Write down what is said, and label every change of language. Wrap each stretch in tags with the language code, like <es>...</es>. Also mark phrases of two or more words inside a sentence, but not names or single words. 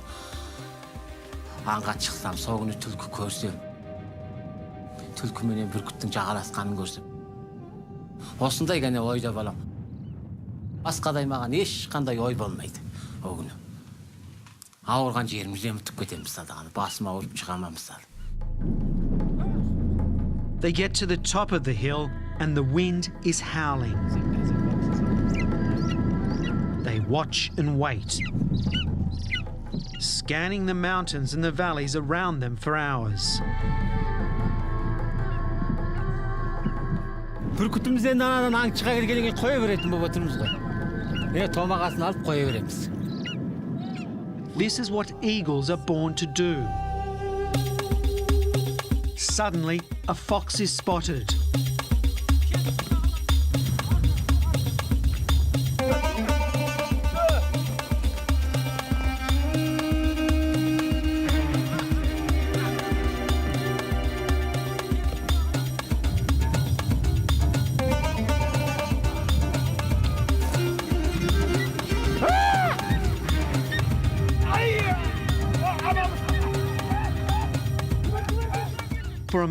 <kk>Аңға шықсам, сол күні түлкі көрсем, түлкі менен бүркіттің жағаласқанын көрсем. Осындай ғана ойда балам. Басқадай маған ешқандай ой болмайды о күні. Ауырған жерімізден ұмытып кетемін мысалдағанда, басым ауырып шығама мысалы.</kk> <en>They get to the top of the hill and the wind is howling. They watch and wait, scanning the mountains and the valleys around them for hours.</en> <kk>Бүркітімізден анадан аң шыға келгенге қоя беретін болып отырмыз ғой. Томағасын алып қоя береміз.</kk> <en>This is what eagles are born to do. Suddenly, a fox is spotted. For a</en>